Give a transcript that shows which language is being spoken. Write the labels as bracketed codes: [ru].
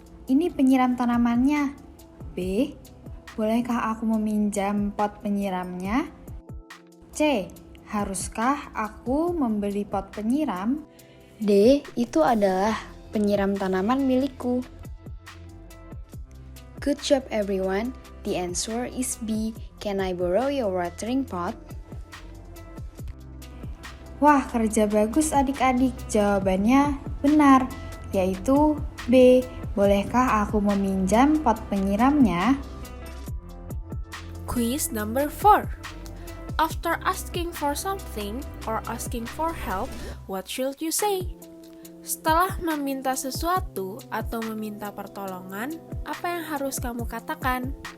[id] Ini penyiram tanamannya. B. Bolehkah aku meminjam pot penyiramnya? C. Haruskah aku membeli pot penyiram? D. Itu adalah penyiram tanaman milikku. [en] Good job everyone. The answer is B. Can I borrow your watering pot? [id] Wah, kerja bagus adik-adik. Jawabannya benar, yaitu B. Bolehkah aku meminjam pot penyiramnya? [en] Quiz number 4. After asking for something or asking for help, what should you say? [id] Setelah meminta sesuatu atau meminta pertolongan, apa yang harus kamu katakan?